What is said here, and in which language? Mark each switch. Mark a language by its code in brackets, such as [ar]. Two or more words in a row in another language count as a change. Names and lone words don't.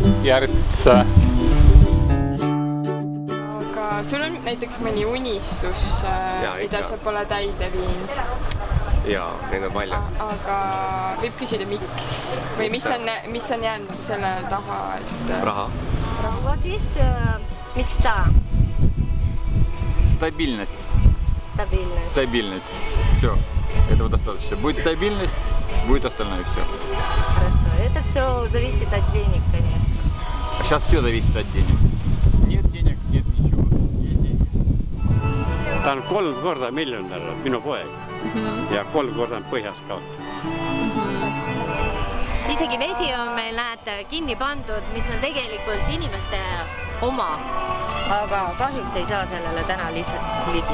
[et] Järtse. Aga sul on näiteks mõni unistus, mida sa pole täide viinud? Jaa, neid on palju. Aga võib küsida, miks? Või mis on jäänud selle taha? Raha. [ru] У вас есть мечта? Стабильность. Стабильность. Стабильность. Все. Этого достаточно. Будет стабильность, будет остальное все. Хорошо. Это все зависит от денег, конечно. Сейчас все зависит от денег. Нет денег, нет ничего. Есть деньги. [et] Ta on 3 korda miljonär, minu poeg. Ja 3 korda on põhjas ka. Isegi vesi on meil näete kinni pandud, mis on tegelikult inimeste oma, aga kahjuks ei saa sellele täna lihtsalt ligi.